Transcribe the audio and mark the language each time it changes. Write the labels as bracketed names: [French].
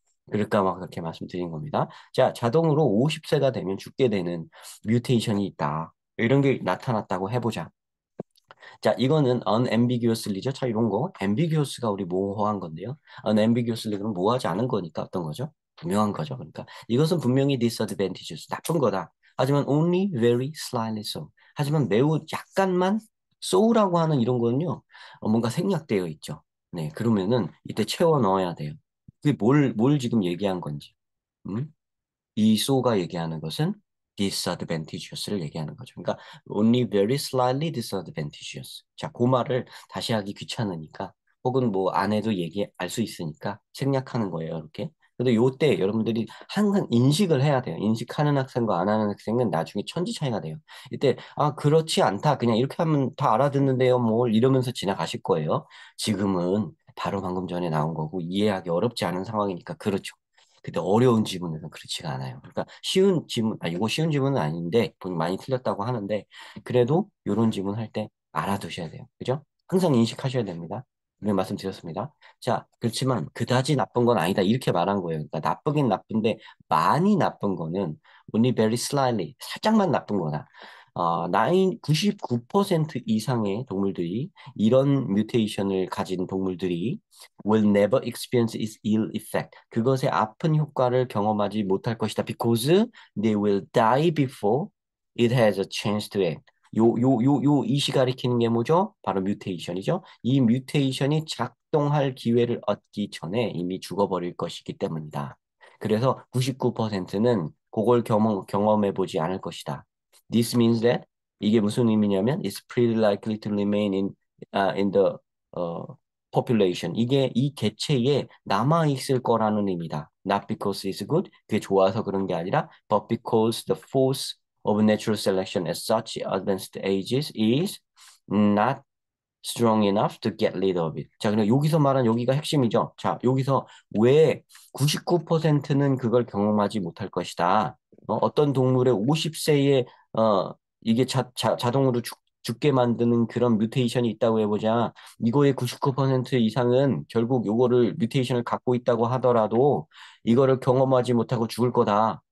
[Korean] 그럴까 막 그렇게 말씀드린 겁니다. 자, 자동으로 50세가 되면 죽게 되는 뮤테이션이 있다. 이런 게 나타났다고 해보자. 자, 이거는 unambiguously죠. 자, 이런 거. ambiguous가 우리 모호한 건데요. unambiguously 그럼 모호하지 않은 거니까 어떤 거죠? 분명한 거죠. 그러니까 이것은 분명히 disadvantageous, 나쁜 거다. 하지만 [English] only very slightly so. [Korean] 하지만 매우 약간만 so라고 하는 이런 거는요. 뭔가 생략되어 있죠. 네, 그러면은 이때 채워 넣어야 돼요. 그게 뭘 지금 얘기한 건지. 음? 이 so가 얘기하는 것은 disadvantageous를 얘기하는 거죠. 그러니까 [English] only very slightly disadvantageous. [Korean] 자, 그 말을 다시 하기 귀찮으니까 혹은 뭐 안 해도 알 수 있으니까 생략하는 거예요, 이렇게. 근데 요때 여러분들이 항상 인식을 해야 돼요. 인식하는 학생과 안 하는 학생은 나중에 천지 차이가 돼요. 이때 그렇지 않다. 그냥 이렇게 하면 다 알아듣는데요. 뭘 이러면서 지나가실 거예요. 지금은 바로 방금 전에 나온 거고 이해하기 어렵지 않은 상황이니까 그렇죠. 근데 어려운 지문은 그렇지가 않아요. 그러니까 쉬운 지문, 이거 쉬운 지문은 아닌데, 본인 많이 틀렸다고 하는데, 그래도 이런 지문 할 때 알아두셔야 돼요. 그죠? 항상 인식하셔야 됩니다. 분명 말씀드렸습니다. 자, 그렇지만 그다지 나쁜 건 아니다. 이렇게 말한 거예요. 그러니까 나쁘긴 나쁜데, 많이 나쁜 거는 only very slightly, 살짝만 나쁜 거다. 99% 이상의 동물들이 이런 뮤테이션을 가진 동물들이 [English] will never experience its ill effect. [Korean] 그것의 아픈 효과를 경험하지 못할 것이다. [English] Because they will die before it has a chance to act. [Korean] 이시 가리키는 게 뭐죠? 바로 뮤테이션이죠. 이 뮤테이션이 작동할 기회를 얻기 전에 이미 죽어버릴 것이기 때문이다. 그래서 99%는 그걸 경험해 보지 않을 것이다. [English] This means that [Korean] 이게 무슨 의미냐면 [English] it's pretty likely to remain in the 어, population. [Korean] 이게 이 개체에 남아 있을 거라는 의미다. [English] Not because it's good. [Korean] 그게 좋아서 그런 게 아니라 [English] but because the force of natural selection at such advanced ages is not strong enough to get rid of it. [Korean] 자, 그럼 여기서 말한 여기가 핵심이죠. 자, 여기서 왜 99%는 그걸 경험하지 못할 것이다. 어떤 동물의 50세에 이게 자동으로 죽게 만드는 그런 뮤테이션이 있다고 해보자. 이거의 99% 이상은 결국 요거를 뮤테이션을 갖고 있다고 하더라도 이거를 경험하지 못하고 죽을 거다.